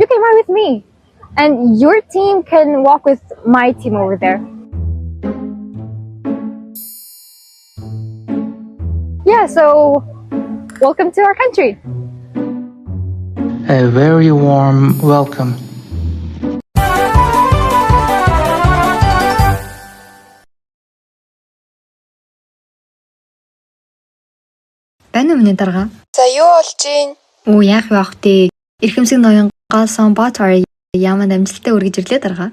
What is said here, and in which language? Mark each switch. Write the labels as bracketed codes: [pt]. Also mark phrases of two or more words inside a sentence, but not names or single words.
[en] You can ride with me, and your team can walk with my team over there. Yeah, so welcome to our country. A very warm welcome. [mn] Бэно миний дарга. За юу болж ийн? Оо яах вэ ахтээ? Эрхэмсэг ноён Галсан Баатар ямар амжилттай үргэж ирлээ дарга.